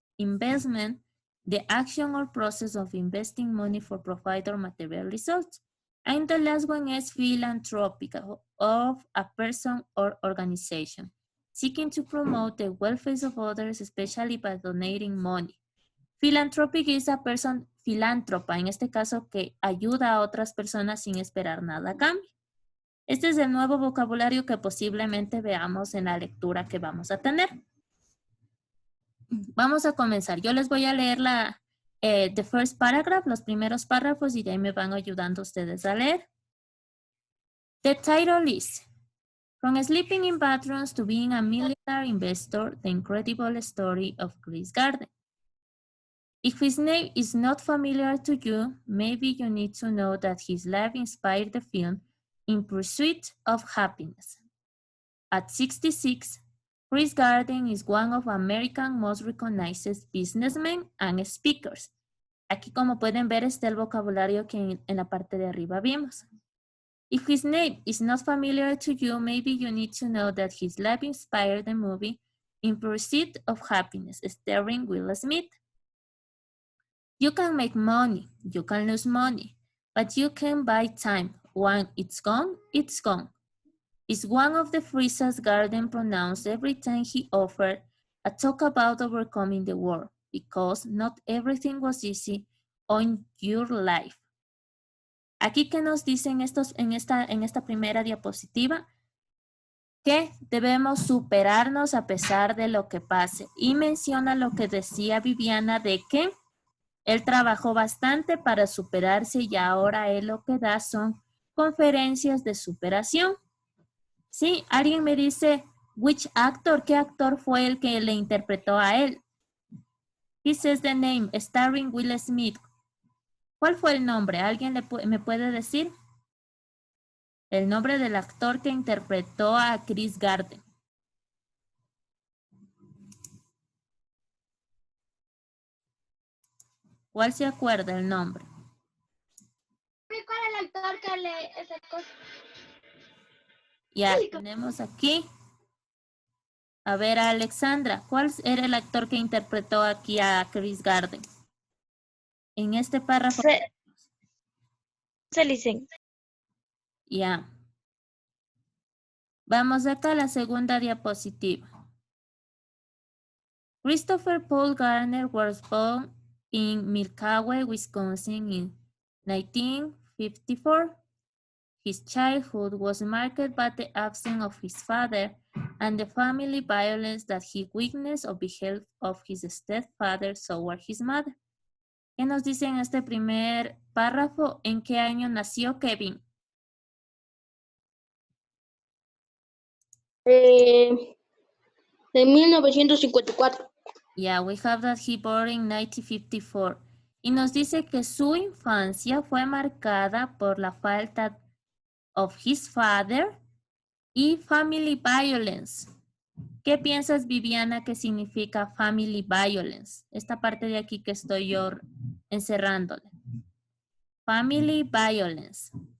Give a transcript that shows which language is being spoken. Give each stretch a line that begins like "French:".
English: Investment, the action or process of investing money for profit or material results. And the last one is philanthropic, of a person or organization, seeking to promote the welfare of others, especially by donating money. Philanthropic is a person
Spanish: filántropa, en este caso que ayuda a otras personas sin esperar nada a cambio. Este es el nuevo vocabulario que posiblemente veamos en la lectura que vamos a tener. Vamos a comenzar. Yo les voy a leer
English: the first paragraph,
Spanish: los primeros párrafos, y de ahí me van ayudando ustedes a leer.
English: The title is From Sleeping in Bathrooms to Being a Millionaire Investor, The Incredible Story of Chris Garden. If his name is not familiar to you, maybe you need to know that his life inspired the film In Pursuit of Happiness. At 66, Chris Garden is one of America's most recognized businessmen and speakers.
Spanish: Aquí, como pueden ver, está el vocabulario que en la parte de arriba vimos.
English: If his name is not familiar to you, maybe you need to know that his life inspired the movie In Pursuit of Happiness, starring Will Smith. You can make money, you can lose money, but you can buy time. When it's gone, it's gone. It's one of the phrases Garden pronounced every time he offered a talk about overcoming the world, because not everything was easy on your life.
Spanish: Aquí que nos dicen en esta primera diapositiva, que debemos superarnos a pesar de lo que pase. Y menciona lo que decía Viviana de que él trabajó bastante para superarse y ahora él lo que da son conferencias de superación. Sí, alguien me dice,
English: which actor,
Spanish: ¿qué actor fue el que le interpretó a él?
English: He says the name, starring Will Smith.
Spanish: ¿Cuál fue el nombre? ¿Alguien me puede decir? El nombre del actor que interpretó a Chris Garden. ¿Cuál se acuerda el nombre? ¿Cuál es el actor que le esa cosa? Ya tenemos aquí. A ver, Alexandra, ¿cuál era el actor que interpretó aquí a Chris Garden? En este párrafo. Selicen. Ya. Vamos acá a la segunda diapositiva. Christopher Paul Garner was born in Milwaukee, Wisconsin in 1954. His childhood was marked by the absence of his father and the family violence that he witnessed or beheld of his stepfather toward his mother. ¿Qué nos dice en este primer párrafo? ¿En qué año nació Kevin? De 1954.
English: Yeah, we have that he born in 1954.
Spanish: Y nos dice que su infancia fue marcada por la falta
English: of his father
Spanish: y family violence. ¿Qué piensas, Viviana, que significa family violence? Esta parte de aquí que estoy yo encerrándole. Family violence.